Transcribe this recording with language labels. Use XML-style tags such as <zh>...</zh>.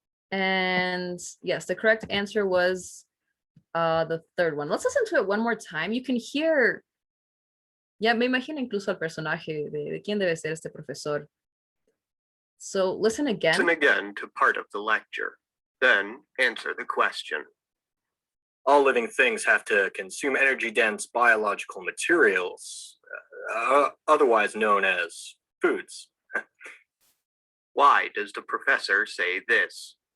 <en>And yes, the correct answer was the third one. Let's listen to it one more time. You can hear,</en> <es>ya me imagino incluso al personaje de quién debe ser este profesor.</es> <en>So listen Listen again. again to part of the lecture, then answer the question. All living things have to consume energy-dense biological materials, otherwise known as foods. Why does the professor say this?</en>